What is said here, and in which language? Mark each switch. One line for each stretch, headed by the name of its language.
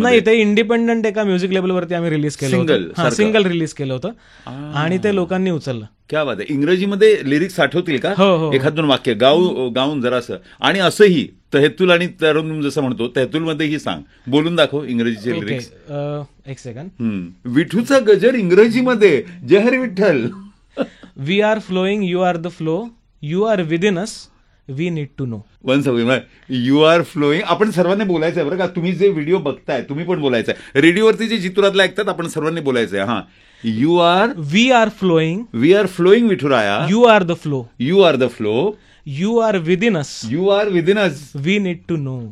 Marathi: नाही, ते इंडिपेंडंट एका म्युझिक लेबलवरती आम्ही रिलीज केलं, सिंगल रिलीज केलं होतं आणि ते लोकांनी उचललं. क्या बात आहे. इंग्रजीमध्ये लिरिक्स आठवतील का? एखाद 2 वाक्य गाऊन जरासं. आणि असंही तहेतुल आणि तरुण जसं म्हणतो तहेतुलमध्येही सांग, बोलून दाखव इंग्रजीचे लिरिक्स. एक सेकंड. विठूचा गजर इंग्रजीमध्ये. जय Hari Vitthal.
English: We are flowing, you are the flow, you are within us, we need to know. You are flowing.
Marathi: आपण सर्वांनी बोलायचंय बरं का. तुम्ही जे व्हिडिओ बघताय तुम्ही पण बोलायचंय. रेडिओवरती जे जितूरातला ऐकतात आपण सर्वांनी बोलायचंय.
English: we are flowing, Vithuraya, you are the flow, you are the flow, you are within us, you are within us, we need to know,